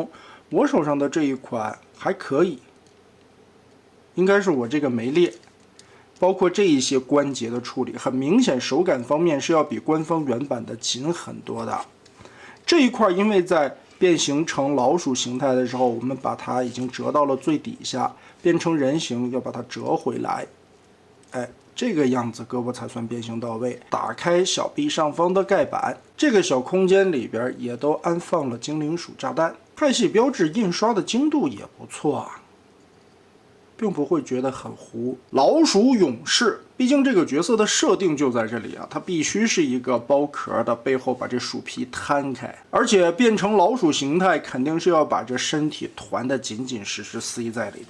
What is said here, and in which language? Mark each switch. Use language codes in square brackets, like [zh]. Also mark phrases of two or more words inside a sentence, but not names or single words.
[zh] 我手上的這一款還可以。應該是我這個沒裂，包括這一些關節的處理，很明顯手感方面是要比官方原版的緊很多的。這一塊因為在變形成老鼠形態的時候，我們把它已經折到了最底下，變成人形要把它折回來，哎，這個樣子胳膊才算變形到位。打開小臂上方的蓋板，這個小空間裡邊也都安放了精靈鼠炸彈，派系標誌印刷的精度也不錯啊。并不會覺得很糊。老鼠勇士，畢竟這個角色的設定就在這裡啊，它必須是一個包殼的，背後把這鼠皮攤開，而且變成老鼠形態，肯定是要把這身體團得緊緊實實塞在裡邊。